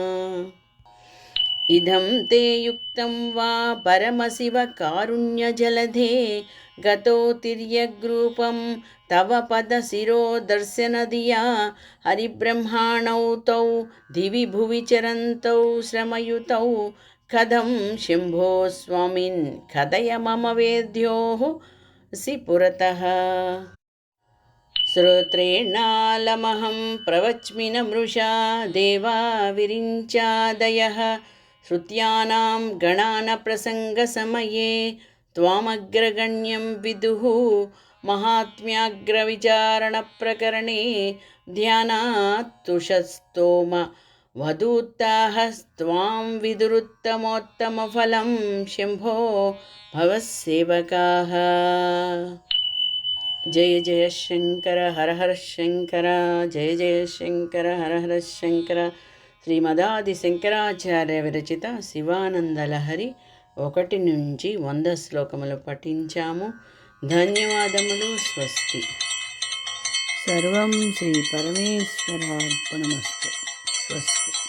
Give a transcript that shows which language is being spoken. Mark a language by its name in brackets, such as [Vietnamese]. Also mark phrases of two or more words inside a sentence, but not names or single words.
[Sanskrit] इदं ते युक्तं वा परमशिवकारुण्यजलधे गतो तिर्यग्रूपं तव पदशिरोदर्शनधिया हरिब्रह्माणौ तौ दिवि भुवि चरन्तौ श्रमयुतौ कथं शम्भो स्वामिन् कथय मम वेद्योः सि पुरतः శ్రోత్రేణాలమహం ప్రవచ్మి నమృషా దేవా విరించాదయః श्रुत्यानां गणानप्रसङ्गसमये त्वामग्रगण्यं विदुः महात्म्याग्रविचारणप्रकरणे ध्यानात्तुषस्तोम वधूत्तास्त्वां विदुरुत्तमोत्तमफलं शम्भो भवसेवकाः। जय जय शंकर हर हर शंकर, जय जय शंकर हर हर शंकर। [Telugu] శ్రీమదాది శంకరాచార్య విరచిత శివానందలహరి 1 నుంచి 100 శ్లోకములు పఠించాము. ధన్యవాదములు. స్వస్తి. సర్వం శ్రీ పరమేశ్వరార్పణమస్తు. స్వస్తి.